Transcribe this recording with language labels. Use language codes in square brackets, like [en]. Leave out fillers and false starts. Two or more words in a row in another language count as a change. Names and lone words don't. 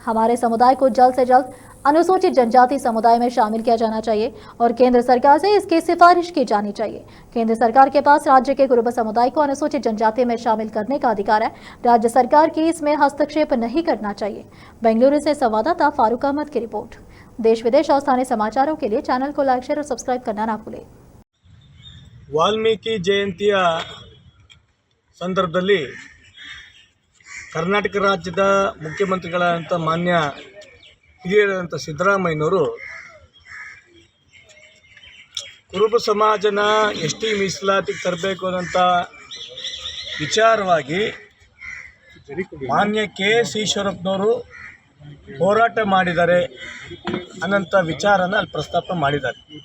[hi] हमारे समुदाय को जल्द से जल्द अनुसूचित जनजाति समुदाय में शामिल किया जाना चाहिए और केंद्र सरकार से इसकी सिफारिश की जानी चाहिए। केंद्र सरकार के पास राज्य के कुरुबा समुदाय को अनुसूचित जनजाति में शामिल करने का अधिकार है। राज्य सरकार की इसमें हस्तक्षेप नहीं करना चाहिए। बेंगलुरु से संवाददाता फारूक अहमद की रिपोर्ट। देश विदेश और स्थानीय समाचारों के लिए चैनल को लाइक, शेयर और सब्सक्राइब करना ना भूलें। [kn] ವಾಲ್ಮೀಕಿ ಜಯಂತಿಯ ಸಂದರ್ಭದಲ್ಲಿ ಕರ್ನಾಟಕ ರಾಜ್ಯದ ಮುಖ್ಯಮಂತ್ರಿಗಳಾದಂಥ ಮಾನ್ಯ ಹಿರಿಯರಾದಂಥ ಸಿದ್ದರಾಮಯ್ಯನವರು ಕುರುಬ ಸಮಾಜನ ಎಸ್ಟಿ ಮೀಸಲಾತಿಗೆ ತರಬೇಕು ಅನ್ನೋಂಥ ವಿಚಾರವಾಗಿ ಮಾನ್ಯ KS ಈಶ್ವರಪ್ಪನವರು ಹೋರಾಟ ಮಾಡಿದ್ದಾರೆ ಅನ್ನೋಂಥ ವಿಚಾರನ ಅಲ್ಲಿ ಪ್ರಸ್ತಾಪ ಮಾಡಿದ್ದಾರೆ.